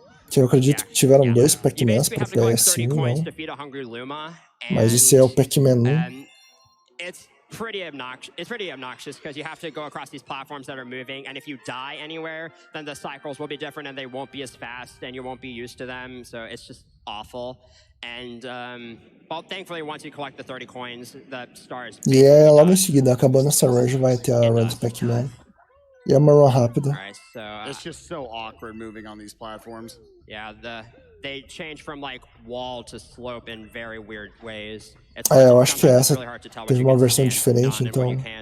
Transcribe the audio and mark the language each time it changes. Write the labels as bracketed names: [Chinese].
[Portuguese] Que eu acredito que tiveram 2 Pac-Mans pra PS1, não? Mas esse é o Pac-Man 1. [English] It's pretty obnoxious because you have to go across these platforms that are moving, and if you die anywhere, then the cycles will be different and they won't be as fast and you won't be used to them, so it's just awful. And well, thankfully once you collect the 30 coins, the stars. [Portuguese] E logo em seguida, acabando essa run, já vai ter a run do Pac-Man. E é uma run rápida. [English] It's just so awkward moving on these platforms. Yeah, they change from like wall to slope in very weird ways. [Portuguese] Eu acho que essa teve uma versão diferente, então.